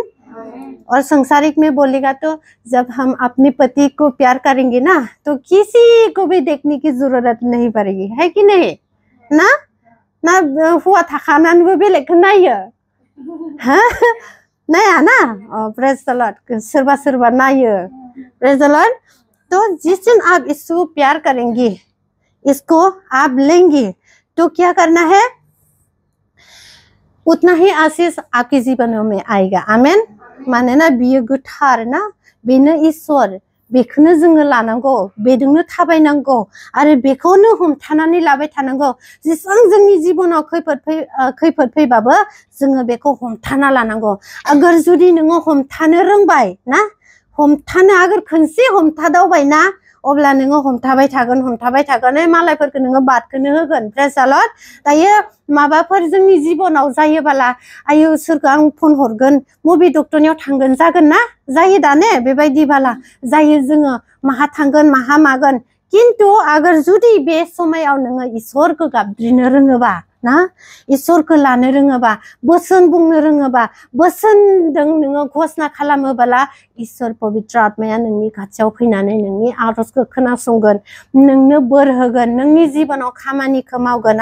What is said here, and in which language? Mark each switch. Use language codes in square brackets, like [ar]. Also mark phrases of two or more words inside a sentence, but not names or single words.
[hi] और संसारिक में बोलेगा तो जब हम अपने पति को प्यार करेंगे ना, तो किसी को भी देखने की जरूरत नहीं पड़ेगी, है कि नहीं ना हुआ था खाना वो भी लेकिन नहीं है, हाँ नहीं है ना। [en] Praise the Lord. [hi] सिर्फ नहीं है। [en] Praise the Lord. [hi] तो जिस दिन आप इसको प्यार करेंगे, इसको आप लेंगे, तो क्या करना है, उतना ही आशीष आपके जीवनों में आएगा। आमेन। [brx] मानोना बियो गोथार ना, बेनो ईश्वर, बेखौनो जोङो लानांगौ, बेजोंनो थाबायनांगौ आरो बेखौनो हमथानानै लाबाय थानांगौ। जेसेबां जोंनि जिबनाव खैफोद फैबाबो जोङो बेखौ हमथाना लानांगौ। अगर जुदि नोङो हमथानो रोंबाय ना, हमथानो अगर खनसे हमथादावबाय ना, अब्ला नोङो हमथाबाय थागोन, मालायफोरखौ नोङो बादखौनो होगोन। [en] Praise the Lord. [brx] दायो माबाफोर जोंनि जिबनाव जायोबाला, आयु सोरखौ आं फन हरगोन, मबे डक्टरनियाव थांगोन, जागोन ना, जायो दा ने, बेबायदि बाला जायो, जोङो माहा थांगोन माहा मागोन। किन्तु अगर जुदि बे समायाव नोङो ईश्वरखौ गाबज्रिनो रोङोबा ना, ईश्वरखौ लानो रोङोबा, बोसोन बुंनो रोङोबा, बोसोनजों नोङो घोषणा खालामोबोला, ईश्वर पवित्र आत्माया नोंनि खाथियाव फैनानै नोंनि आरजखौ खोनासंगोन, नोंनो बोर होगोन, नोंनि जिबनाव खामानिखौ मावगोन।